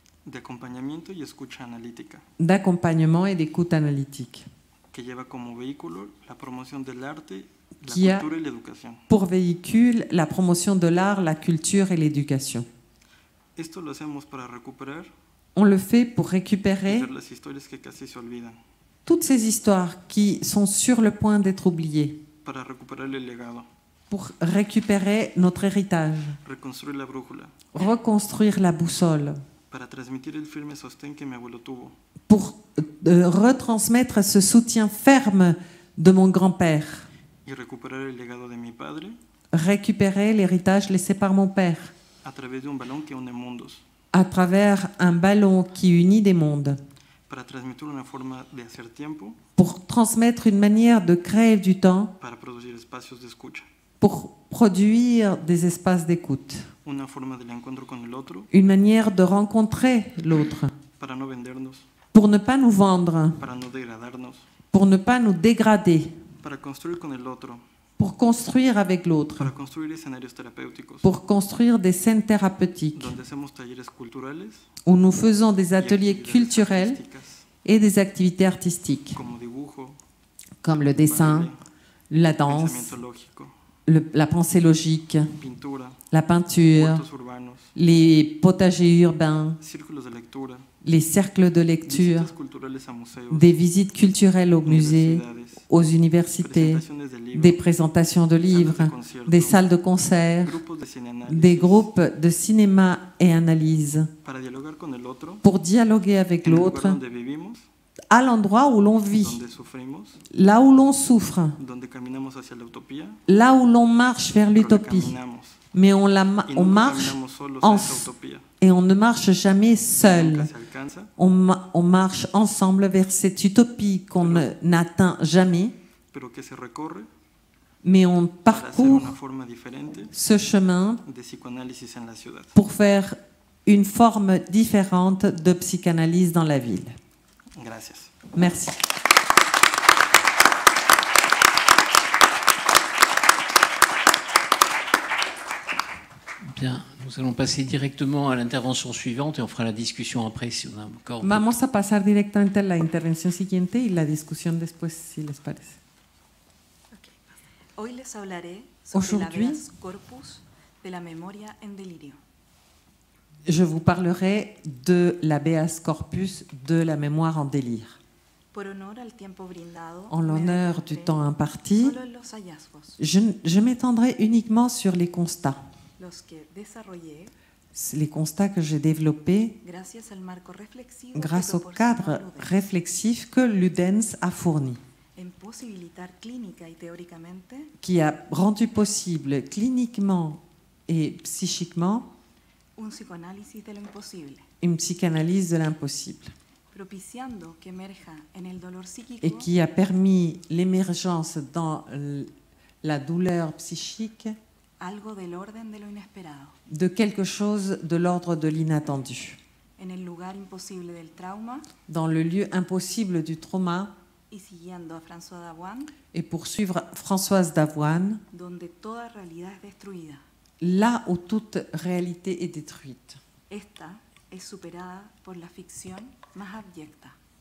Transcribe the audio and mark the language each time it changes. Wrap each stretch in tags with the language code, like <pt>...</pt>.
<es>De acompañamiento y escucha analítica,</es> <fr>d'accompagnement et d'écoute analytique,</fr> <es>que lleva como vehículo la promoción del arte, la</es> <fr>Qui a-</fr> <es>cultura y la educación.</es> <fr>pour véhicule la promotion de l'art, la culture et l'éducation.</fr> <es>Esto lo hacemos para recuperar</es> <fr>On le fait pour</fr> <es>y</es> <fr>récupérer</fr> <es>ver las historias que casi se olvidan,</es> <fr>toutes ces histoires qui sont sur le point d'être oubliées,</fr> <es>para recuperar el legado,</es> <fr>pour récupérer notre héritage,</fr> <es>reconstruir la brújula,</es> <fr>reconstruire la boussole,</fr> <es>para transmitir el firme sostén que mi abuelo tuvo,</es> <fr>pour retransmettre ce soutien ferme de mon grand-père,</fr> <es>y recuperar el legado de mi padre</es> <fr>récupérer l'héritage laissé par mon père</fr> <es>a través de un balón que une mundos,</es> <fr>à travers un ballon qui unit des mondes,</fr> <es>para transmitir una forma de hacer tiempo,</es> <fr>pour transmettre une manière de créer du temps,</fr> <es>para producir espacios de escucha,</es> <fr>pour produire des espaces d'écoute,</fr> <es>una forma del encuentro con el otro,</es> <fr>une manière de rencontrer l'autre,</fr> <es>para no vendernos,</es> <fr>pour ne pas nous vendre,</fr> <es>para no degradarnos,</es> <fr>pour ne pas nous dégrader,</fr> <es>para construir con el otro,</es> <fr>pour construire avec l'autre,</fr> <es>para construir escenarios terapéuticos,</es> <fr>pour construire des scènes thérapeutiques,</fr> <es>donde hacemos talleres culturales</es> <fr>où nous faisons des</fr> <es>y</es> <fr>ateliers</fr> <es>actividades</es> <fr>culturels</fr> <es>artísticas,</es> <fr>et des activités artistiques,</fr> <es>como dibujo,</es> <fr>comme le dessin,</fr> <es>baile,</es> <fr>la danse,</fr> <es>pensamiento lógico,</es> <fr>la pensée logique,</fr> <es>pintura,</es> <fr>la peinture,</fr> <es>huertos urbanos,</es> <fr>les potagers urbains,</fr> <es>círculos de lectura,</es> <fr>les cercles de lecture,</fr> <es>visitas culturales a museos,</es> <fr>des visites culturelles aux musées,</fr> <es>universidades,</es> <fr>aux universités,</fr> <es>presentaciones de libros,</es> <fr>des présentations de</fr> <es>salas</es> <fr>livres,</fr> <es>de conciertos,</es> <fr>des salles de concert,</fr> <es>grupos de cineanálisis,</es> <fr>des groupes de cinéma et analyse,</fr> <es>para dialogar con el otro,</es> <fr>pour dialoguer avec</fr> <es>en el lugar</es> <fr>l'autre</fr> <es>donde vivimos,</es> <fr>à l'endroit où l'on vit,</fr> <es>donde sufrimos,</es> <fr>là où l'on souffre,</fr> <es>donde caminamos hacia la utopía,</es> <fr>là où l'on marche vers</fr> <es>pero la</es> <fr>l'utopie.</fr> <es>caminamos,</es> <fr>Mais on</fr> <es>y</es> <fr>on</fr> <es>nunca</es> <fr>marche</fr> <es>caminamos solos</es> <fr>en-</fr> <es>a esa utopía,</es> <fr>et on ne marche jamais</fr> <es>nunca</es> <fr>seul.</fr> <es>se alcanza,</es> <fr>On marche ensemble vers cette utopie qu'on n'atteint jamais,</fr> <es>pero que se recorre</es> <fr>mais on</fr> <es>para hacer</es> <fr>parcourt</fr> <es>una forma diferente</es> <fr>ce chemin</fr> <es>de psicoanálisis en la ciudad.</es> <fr>pour faire une forme différente de psychanalyse dans la ville.</fr> <es>Gracias.</es> <fr>Merci. Bien, nous allons passer directement à l'intervention suivante et on fera la discussion après si on a encore.</fr> <es>Vamos a pasar directamente a la intervención siguiente y la discusión después, si les parece. Hoy les hablaré sobre el</es> <fr>Aujourd'hui,</fr> <es>habeas corpus de la memoria en delirio.</es> <fr>Je vous parlerai de l'habeas corpus de la mémoire en délire.</fr> <es>Por honor al tiempo brindado,</es> <fr>En</fr> <es>me</es> <fr>l'honneur du</fr> <es>detendré</es> <fr>temps imparti,</fr> <es>solo en los hallazgos,</es> <fr>je m'étendrai uniquement sur les constats.</fr> <es>los que desarrollé</es> <fr>Les constats que j'ai développés</fr> <es>gracias al marco reflexivo que</es> <fr>grâce au</fr> <es>proporciona</es> <fr>cadre</fr> <es>Ludens,</es> <fr>réflexif que Ludens a fourni,</fr> <es>en posibilitar clínica y teóricamente</es> <fr>qui a rendu possible cliniquement et psychiquement</fr> <es>un psicoanálisis de lo imposible,</es> <fr>une psychanalyse de l'impossible,</fr> <es>propiciando que emerja en el dolor psíquico</es> <fr>et qui a permis l'émergence dans la douleur psychique</fr> <es>algo del orden de lo inesperado,</es> <fr>de quelque chose de l'ordre de l'inattendu.</fr> <es>en el lugar imposible del trauma</es> <fr>Dans le lieu impossible du trauma,</fr> <es>y siguiendo a François Dawan,</es> <fr>et pour suivre Françoise Davoine,</fr> <es>donde toda realidad es destruida.</es> <fr>là où toute réalité est détruite.</fr> <es>Esta es superada por la ficción más abyecta,</es>